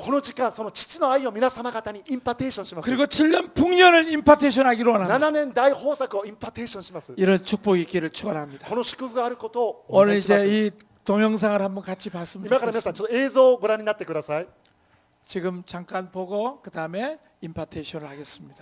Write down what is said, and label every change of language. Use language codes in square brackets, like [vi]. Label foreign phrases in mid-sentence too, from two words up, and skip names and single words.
[ja] この時間その父の愛を皆様方にインパテーションします。 [ko] 그리고 7년 풍년을 임파테이션 하기로 원합니다. [ja] 7 年大豊作をインパテーションします。 [ko] 이런 축복이 있기를 축원합니다. [ja] この祝福があることをお [ko] 오늘 [ja] 願いします。 [ko] 이제 이 동영상을 한번 같이 봤으면 [ja] 今から皆さん [ko] 좋겠습니다. [ja] ちょっと映像をご覧になってください。 [ko] 지금 잠깐 보고 그 다음에 임파테이션을 하겠습니다.